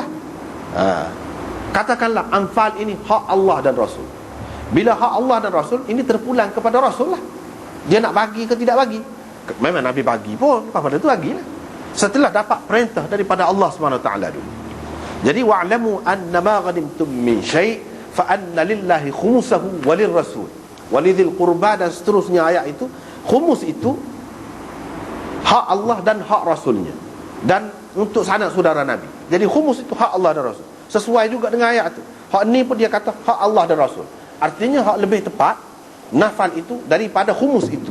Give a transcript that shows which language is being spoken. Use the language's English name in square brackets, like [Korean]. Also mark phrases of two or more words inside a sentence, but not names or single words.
[Malay] Katakanlah anfal ini hak Allah dan Rasul. Bila hak Allah dan Rasul, ini terpulang kepada Rasul lah. Dia nak bagi ke tidak bagi. Memang Nabi bagi pun, pada tu bagilah setelah dapat perintah daripada Allah SWT dulu. [Arabic] Jadi واعلموا أنما غنمتم من شيء فأن لله خمسه وللرسول ولذي القربى, [Malay] dan seterusnya ayat itu. Khumus itu hak Allah dan hak Rasulnya, dan untuk sanak saudara Nabi. Jadi khumus itu hak Allah dan Rasul. Sesuai juga dengan ayat itu. Hak ni pun dia kata hak Allah dan Rasul. Artinya hak lebih tepat nafal itu daripada khumus itu.